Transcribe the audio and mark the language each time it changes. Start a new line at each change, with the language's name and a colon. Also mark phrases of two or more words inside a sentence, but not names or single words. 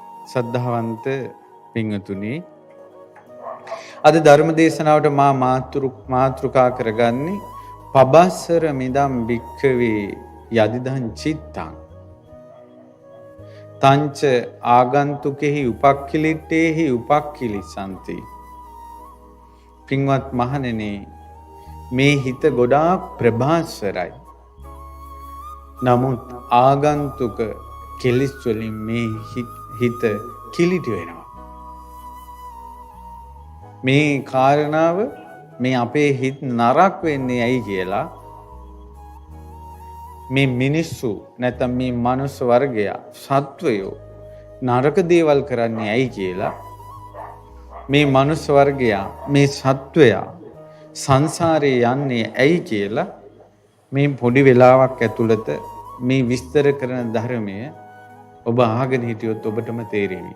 Sinhala: සද්ධාවන්ත පින්වතුනි, අද ධර්ම දේශනාවට මා මාතෘකා කරගන්නේ
Pali: පබස්සර මිදම් භික්ඛවේ යදිදං චිත්තං තංච ආගන්තුකෙහි උපක්ඛිලිට්ඨේහි උපක්ඛිලිසanti.
Sinhala: පින්වත් මහණෙනි, මේ හිත ගොඩාක් ප්‍රභාස්වරයි. නමුත් ආගන්තුක කෙලිස් වලින් මේ හිත කිලිටි වෙනවා. මේ කාරණාව මේ අපේ හිත නරක වෙන්නේ ඇයි කියලා මේ මිනිස්සු නැත්නම් මේ මනුස්ස වර්ගය සත්වයෝ නරක දේවල් කරන්නේ ඇයි කියලා මේ මනුස්ස වර්ගය මේ සත්වයා සංසාරේ යන්නේ ඇයි කියලා මේ පොඩි වෙලාවක් ඇතුළත මේ විස්තර කරන ධර්මය ඔබ අහගෙන හිටියොත් ඔබටම තේරෙවි.